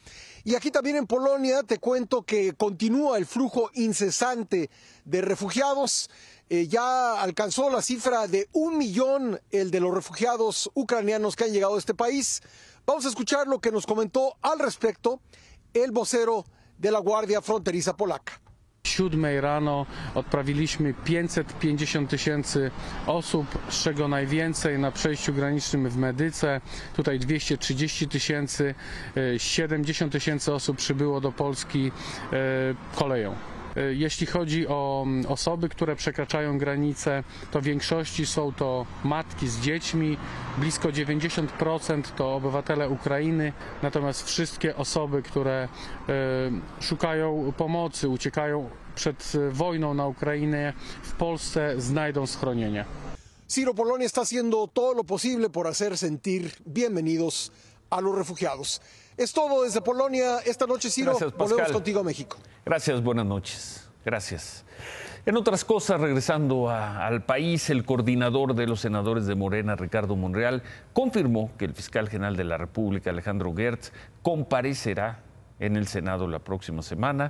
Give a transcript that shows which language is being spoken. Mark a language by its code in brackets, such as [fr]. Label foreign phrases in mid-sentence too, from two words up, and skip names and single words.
[es] Y aquí también en Polonia te cuento que continúa el flujo incesante de refugiados. Ya alcanzó la cifra de 1 millón el de los refugiados ucranianos que han llegado a este país. Vamos a escuchar lo que nos comentó al respecto el vocero de la Guardia Fronteriza Polaca. [pl] 7 rano odprawiliśmy 550 000 osób, z czego najwięcej na przejściu granicznym w Medyce. Tutaj 230 000, 70 000 osób przybyło do Polski koleją. Jeśli chodzi o osoby, które przekraczają granicę, to w większości są to matki z dziećmi, blisko 90% to obywatele Ukrainy, natomiast wszystkie osoby, które szukają pomocy, uciekają przed wojną na Ukrainie, w Polsce znajdą schronienie. [es] Ciro, Polonia está haciendo todo lo posible por hacer sentir bienvenidos a los refugiados. Es todo desde Polonia esta noche, Ciro. Gracias, Pascal. Volvemos contigo a México. Gracias, buenas noches. Gracias. En otras cosas, regresando al país, el coordinador de los senadores de Morena, Ricardo Monreal, confirmó que el fiscal general de la República, Alejandro Gertz, comparecerá en el Senado la próxima semana.